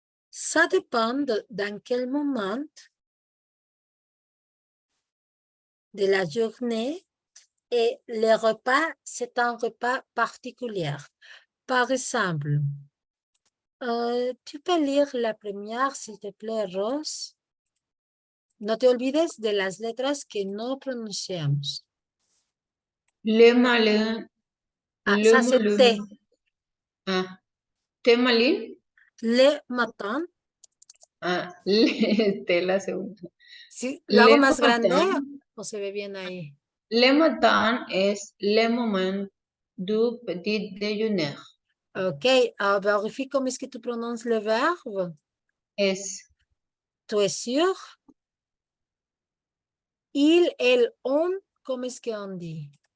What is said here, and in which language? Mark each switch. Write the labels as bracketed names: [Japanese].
[French] Ça dépend dans quel moment de la journée et le repas, c'est un repas particulier. Par exemple, tu peux lire la première, s'il te plaît, Rose. [Spanish] No te olvides de las letras que no pronunciamos. [French] Le malin. Ça c'est T. Ah, te malin. Le matin. [Spanish] Ah, le, la segunda. Sí, ¿lo hago más grande o se ve bien ahí? [French] Le matin [Spanish] es [French] le moment du petit déjeuner. Ok, vérifie comment est-ce que tu prononces le verbe. [Spanish] Es. [French] ¿Tú es sûr? Il, elle, on, comment est-ce qu'on dit?